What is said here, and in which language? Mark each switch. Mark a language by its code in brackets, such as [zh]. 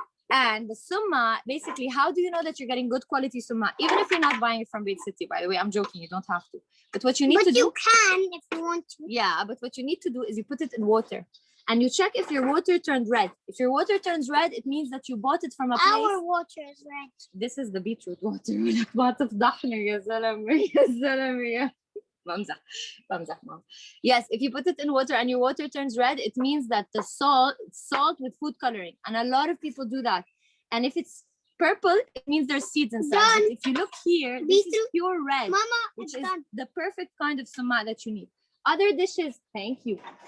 [en] And the Suma, basically, how do you know that you're getting good quality Suma? Even if you're not buying it from Beit Sitti, by the way, I'm joking, you don't have to. But what you need to do. But you can if you want to. Yeah, but what you need to do is you put it in water and you check if your water turned red. If your water turns red, it means that you bought it from a place. Our water is red. This is the beetroot water. [ar] ما تفضحنا يا زلمة يا زلمة. بمزح مام. [en] Yes, if you put it in water and your water turns red, it means that the salt with food coloring, and a lot of people do that. And if it's purple, it means there's seeds inside. But if you look here, this is pure red, Mama, which is the perfect kind of suma that you need. Other dishes, thank you.